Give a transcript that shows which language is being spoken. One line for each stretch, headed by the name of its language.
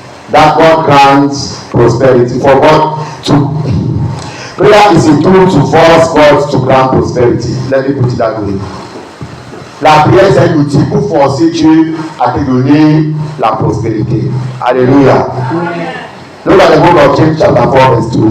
English: that God grants prosperity. For God to prayer is a tool to force God to grant prosperity. Let me put it that way.
French: La prière c'est un outil pour forcer Dieu à te donner la prospérité. Alléluia.
English: Look at the book of James chapter 4 verse 2.